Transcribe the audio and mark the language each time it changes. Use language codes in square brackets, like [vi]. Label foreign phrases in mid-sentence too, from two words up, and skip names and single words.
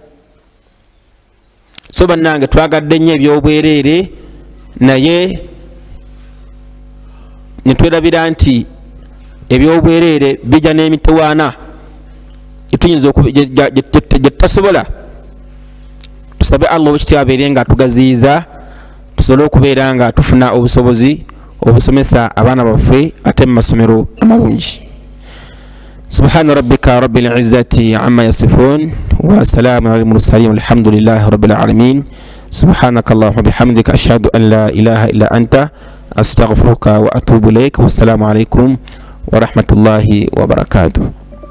[lg] so bannange twagadde nnyo ebyobwereere naye netwerabira nti ebyobwereere bijja n'emitewaana etuyinza gyetutasobola. Tusabe Allah wekitya abeere nga atugaziyiza tusobole okubeera nga tufuna obusobozi obusomesa abaana baffe ate mu masomero amalungi. [ar] سبحان ربك رب العزة عما يصفون وسلام على المرسلين والحمد لله رب العالمين. سبحانك اللهم بحمدك أشهد أن لا إله إلا أنت أستغفرك وأتوب إليك. والسلام عليكم ورحمة الله وبركاته.